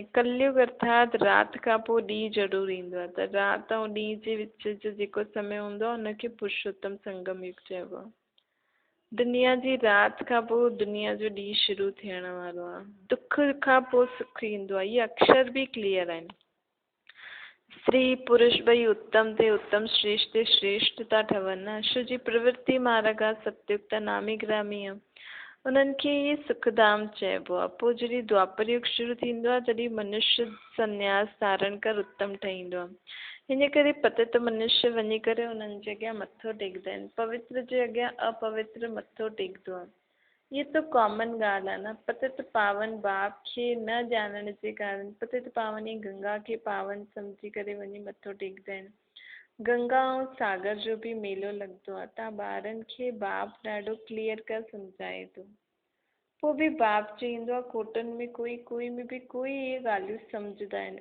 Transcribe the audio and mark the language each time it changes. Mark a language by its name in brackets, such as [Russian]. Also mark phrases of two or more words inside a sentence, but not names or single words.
[Sindhi] कलयुग अर्थात राति खां पोइ ॾींहुं ज़रूरु ईंदो आहे, त राति ऐं ॾींहं जे विच जो जेको समय हूंदो आहे हुनखे पुरुषोत्तम संगम युग चइबो आहे। दुनिया जी राति खां पोइ दुनिया जो ॾींहुं शुरू थियण वारो आहे। दुख खां पोइ सुख ईंदो आहे। इहे अक्षर बि क्लियर आहिनि। स्त्री पुरुष ॿई उत्तम ते उत्तम, श्रेष्ठ ते श्रेष्ठ था ठहनि। अशु जी प्रवृत्ति मार्ग आहे, सत्युक्त नामी ग्रामी आहे। उन्हनि खे इहे सुखधाम चइबो आहे। पोइ जॾहिं द्वापर युग शुरू थींदो आहे तॾहिं मनुष्य संन्यास धारण कर उत्तम ठहींदो आहे। हिन करे पतित मनुष्य वञी करे उन्हनि जे अॻियां मथो टेकंदा आहिनि। पवित्र जे अॻियां अपवित्र मथो टेकंदो आहे। [Hindi] ये तो [Sindhi] कॉमन ॻाल्हि आहे न। पतित पावन बाप खे न ॼाणण जे कारण पतित पावनी गंगा खे पावन सम्झी करे वञी मथो टेकंदा आहिनि। गंगा ऐं सागर जो बि मेलो लॻंदो आहे। तव्हां ॿारनि खे बाप ॾाढो क्लियर कर सम्झाए थो। पोइ बि बाप चईंदो आहे कोटनि में कोई में बि कोई इहे ॻाल्हियूं सम्झंदा आहिनि।